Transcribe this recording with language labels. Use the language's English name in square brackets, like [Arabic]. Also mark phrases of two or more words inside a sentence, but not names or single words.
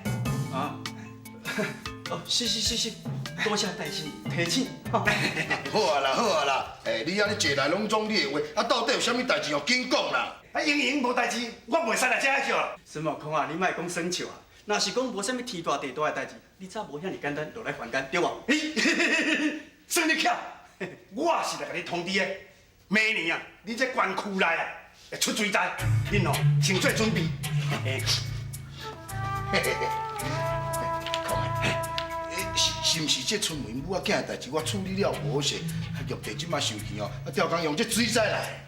[Min Nan Chinese] 是，多谢大师提醒。好啊啦，你安尼坐来拢总你的话，到底有啥物代志哦，紧讲啦。盈盈无代志，我袂使来遮叫啦。孙悟空啊，你莫讲生笑啊！若是讲无啥物天大地大的代志，你早无遐尔简单落来凡间，对无？算你巧，我是来甲你通知的。明年啊，你这关区内啊会出水灾，恁哦先做准备。是毋是这春梅母仔囝的代志，我处理了无势，玉帝即马受气哦，调工用这水灾来。